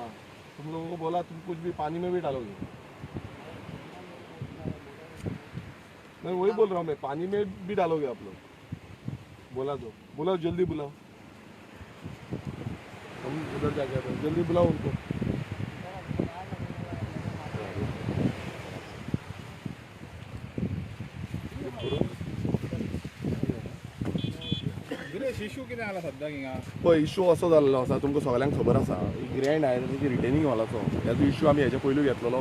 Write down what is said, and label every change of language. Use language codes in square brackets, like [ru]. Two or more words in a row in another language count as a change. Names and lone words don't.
[hi] हाँ, तुम लोगों को बोला तुम कुछ भी पानी में भी डालोगे। मैं वही बोल रहा हूँ, मैं पानी में भी डालोगे आप लोग। बोला तो बुलाओ, जल्दी बुलाओ, हम उधर जाके आते हैं, जल्दी बुलाओ उनको। [kok] इशू कितें जाला सद्या हिंगा पळय इशू असो जाल्लो आसा, तुमकां सगळ्यांक खबर आसा, ग्रँड आयज तेजी रिटेनिंग हॉलाचो ह्याचो इशू आमी हेच्या पयलू घेतलेलो।